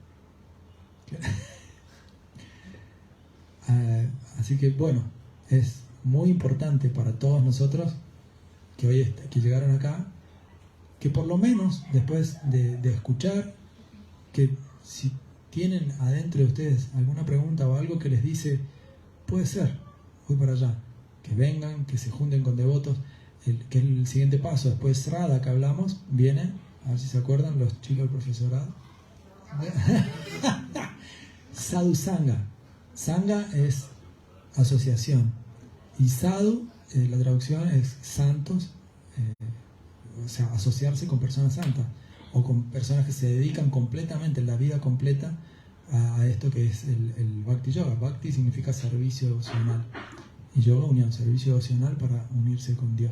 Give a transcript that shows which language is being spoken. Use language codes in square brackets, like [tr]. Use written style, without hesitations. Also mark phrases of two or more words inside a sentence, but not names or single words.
[es] Así que bueno, es muy importante para todos nosotros que hoy que llegaron acá, que por lo menos después de escuchar, que si tienen adentro de ustedes alguna pregunta o algo que les dice, puede ser, voy para allá, que vengan, que se junten con devotos, que es el siguiente paso. Después Srada, que hablamos, viene, a ver si se acuerdan los chicos del profesorado. Sadhu Sangha. Sangha es asociación, y Sadhu, la traducción es santos, o sea, asociarse con personas santas, o con personas que se dedican completamente, la vida completa, a esto que es el Bhakti Yoga. Bhakti significa servicio devocional, y Yoga unión, servicio devocional para unirse con Dios.